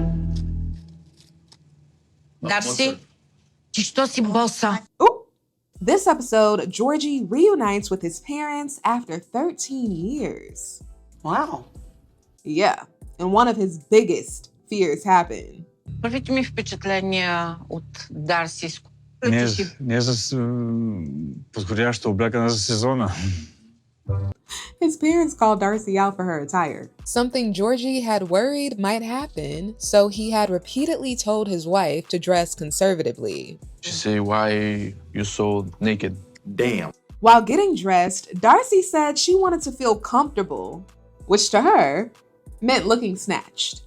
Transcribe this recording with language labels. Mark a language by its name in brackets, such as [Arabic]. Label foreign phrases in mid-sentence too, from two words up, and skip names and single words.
[Bulgarian] Darcey, что си боса? [English] oh, this episode, Georgie reunites with his parents after 13 years. Wow. Yeah, and one of his biggest fears happened. [Bulgarian] Правите ми впечатление от Дарси. Не с подходяща облякана за сезона. [English] His parents called Darcey out for her attire. Something Georgie had worried might happen, so he had repeatedly told his wife to dress conservatively. She say, why you so naked? Damn. While getting dressed, Darcey said she wanted to feel comfortable, which to her meant looking snatched.